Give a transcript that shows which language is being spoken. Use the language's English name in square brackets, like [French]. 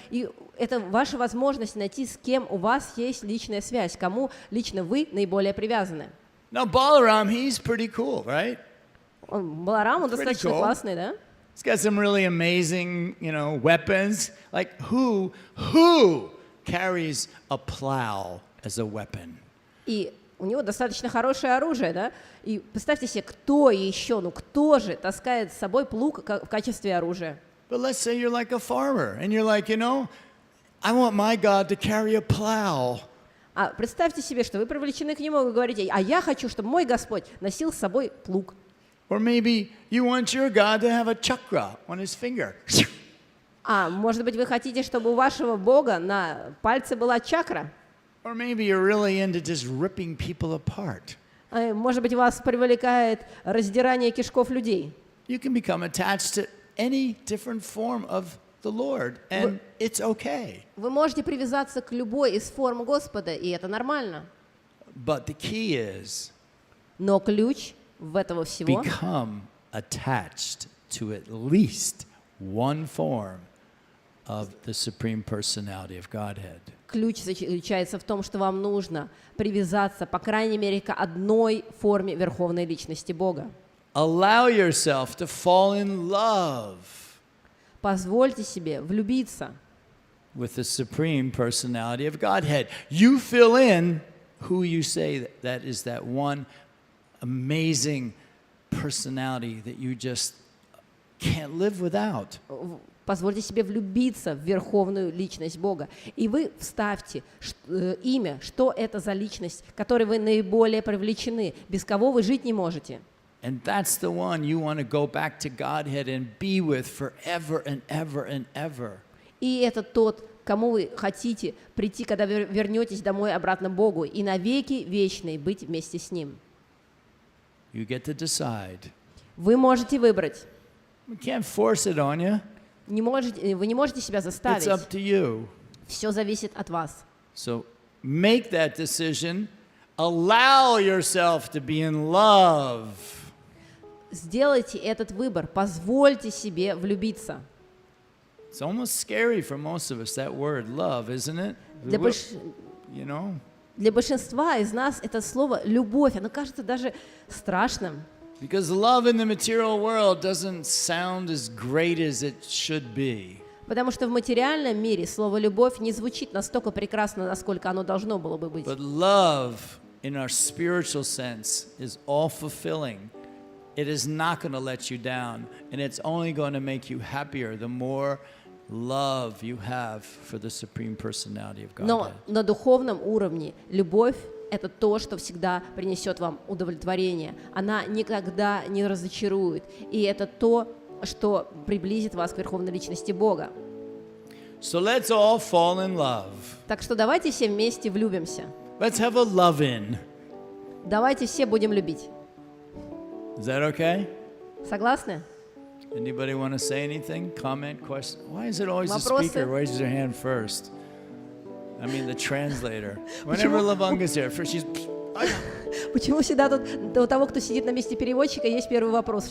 [Russian] И это ваша возможность найти, с кем у вас есть личная связь, кому лично вы наиболее привязаны. [English] Now, Balaram, he's pretty cool, right? [Russian] Баларам, он достаточно классный, да? [English] He's got some really amazing, you know, weapons. Like, who carries a plow as a weapon? [Russian] И у него достаточно хорошее оружие, да? И представьте себе, кто еще, ну кто же таскает с собой плуг в качестве оружия? [English] But let's say you're like a farmer, and you're like, you know, I want my God to carry a plow. [Russian] А представьте себе, что вы привлечены к нему, и вы говорите, а я хочу, чтобы мой Господь носил с собой плуг. [English] Or maybe you want your God to have a chakra on his finger. [Russian] А может быть, вы хотите, чтобы у вашего Бога на пальце была чакра? [English] Or maybe you're really into just ripping people apart. [Russian] Может быть, вас привлекает раздирание кишков людей. [English] You can become attached to any different form of the Lord, and it's okay. [Russian] Вы можете привязаться к любой из форм Господа, и это нормально. [English] But the key is [Russian] Но ключ в этого всего [English] become attached to at least one form of the Supreme Personality of Godhead. [Russian] ключ заключается в том, что вам нужно привязаться, по крайней мере, к одной форме Верховной Личности Бога. [English] Allow yourself to fall in love [Russian] Позвольте себе влюбиться [English] with the Supreme Personality of Godhead. You fill in who you say that is that one amazing personality that you just can't live without. [Russian] Позвольте себе влюбиться в Верховную Личность Бога. И вы вставьте имя, что это за личность, которой вы наиболее привлечены, без кого вы жить не можете. [English] And that's the one you want to go back to Godhead and be with forever and ever and ever. [Russian] И это тот кому вы хотите прийти, когда вы вернетесь домой обратно к Богу, и навеки вечные быть вместе с Ним. [English] You get to decide. [Russian] Вы можете выбрать. [English] We can't force it on you. [Russian] Вы не можете себя [English] It's [Russian] заставить. [English] up to you. [Russian] Все зависит от вас. [English] So make that decision. Allow yourself to be in love. [Russian] Сделайте этот выбор, позвольте себе влюбиться. [English] It's almost scary for most of us, that word, love, isn't it? You know? [Russian] Для большинства из нас это слово «любовь», оно кажется даже страшным. [English] Because love in the material world doesn't sound as great as it should be. [Russian] Потому что в материальном мире слово «любовь» не звучит настолько прекрасно, насколько оно должно было бы быть. [English] But love in our spiritual sense is all-fulfilling. It is not going to let you down, and it's only going to make you happier the more love you have for the Supreme Personality of God. [Russian] Но на духовном уровне любовь — это то, что всегда принесет вам удовлетворение. Она никогда не разочарует. И это то, что приблизит вас к Верховной Личности Бога. [English] So let's all fall in love. [Russian] Так что давайте все вместе влюбимся. [English] Let's have a love-in. [Russian] Давайте все будем любить. [English] Is that okay? [Russian] Согласны? [English] Anybody want to say anything? Comment, question? Why is it always the [Russian] Вопросы? [English] speaker raises her hand first? I mean, the translator. Whenever Lavanga's here, first she's... [Russian] Почему всегда тут у того, кто сидит на месте переводчика, есть первый вопрос?